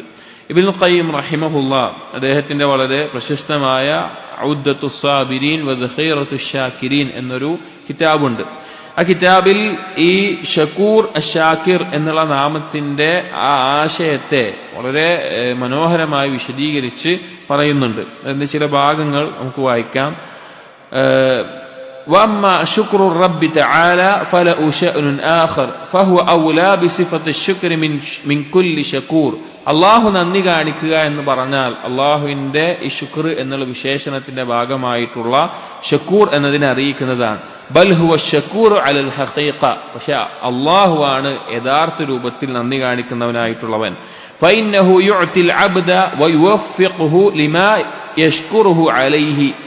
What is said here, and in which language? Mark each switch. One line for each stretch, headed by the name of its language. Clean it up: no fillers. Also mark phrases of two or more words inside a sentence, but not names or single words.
Malayalam: ഇബ്നുൽ ഖയ്യിം റഹിമഹുല്ലാഹ് അദ്ദേഹത്തിന്റെ വളരെ പ്രശസ്തമായ ഔദ്ദത്തുസ് സാബിരീൻ വ ദഖീറത്തുശ് ശാകിരീൻ എന്നൊരു കിതാബുണ്ട്. ആ കിതാബിൽ ഈ ഷക്കൂർ, അശ്ശാകിർ എന്നുള്ള നാമത്തിന്റെ ആ ആശയത്തെ വളരെ മനോഹരമായി വിശദീകരിച്ച് പറയുന്നുണ്ട്. അതിന്റെ ചില ഭാഗങ്ങൾ നമുക്ക് വായിക്കാം.
Arabic: وأما شكر الرب تعالى فله شأن آخر فهو أولى بصفة الشكر من كل شكور.
Malayalam: അള്ളാഹു നന്ദി കാണിക്കുക എന്ന് പറഞ്ഞാൽ അള്ളാഹുവിന്റെ ഈ ശുക്ർ എന്നുള്ള വിശേഷണത്തിന്റെ ഭാഗമായിട്ടുള്ള ഷക്കൂർ എന്നതിനെ അറിയിക്കുന്നതാണ്.
Arabic: بل هو شكور على الحقيقة,
Malayalam: പക്ഷെ അള്ളാഹുവാണ് യഥാർത്ഥ രൂപത്തിൽ നന്ദി കാണിക്കുന്നവനായിട്ടുള്ളവൻ.
Arabic: فإنه يعطي العبد ويوفقه لما يشكره عليه.